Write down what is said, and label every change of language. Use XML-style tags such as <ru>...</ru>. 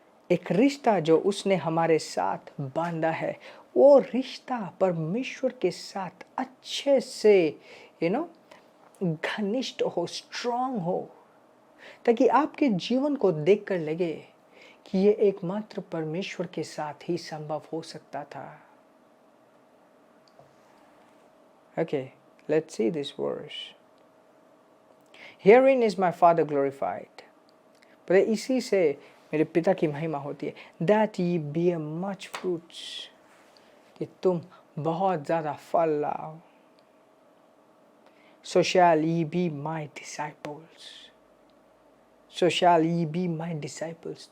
<hi>एक रिश्ता जो उसने हमारे साथ बांधा है, वो रिश्ता परमेश्वर के साथ अच्छे से घनिष्ठ हो, स्ट्रांग हो, ताकि आपके जीवन को देखकर लगे कि ये एकमात्र परमेश्वर के साथ ही संभव हो सकता था।</hi> <en>Okay, let's see this verse. Herein is my Father glorified.</en> <hi>पर इसी से मेरे पिता की महिमा होती है,</hi> <en>that ye bear much fruits,</en> <hi>कि तुम बहुत ज़्यादा फल लाओ,</hi> <en>so shall ye be my disciples. So shall ye be my disciples.</en>